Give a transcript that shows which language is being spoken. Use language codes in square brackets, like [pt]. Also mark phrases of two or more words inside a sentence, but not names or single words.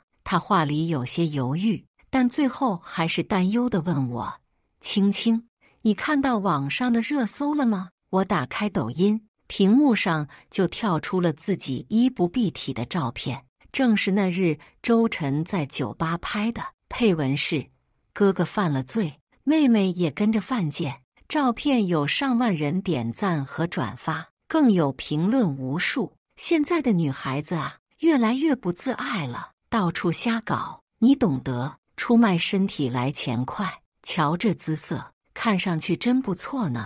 [zh] 她話裡有些猶豫，但最後還是擔憂地問我：“青青，你看到網上的熱搜了嗎？” 我打開抖音，屏幕上就跳出了自己衣不蔽體的照片，正是那日周晨在酒吧拍的。配文是：“哥哥犯了罪，妹妹也跟着犯賤。” 照片有上萬人點讚和轉發，更有評論無數。現在的女孩子啊，越來越不自愛了，到處瞎搞，你懂得，出賣身體來錢快。瞧這姿色，看上去真不錯呢。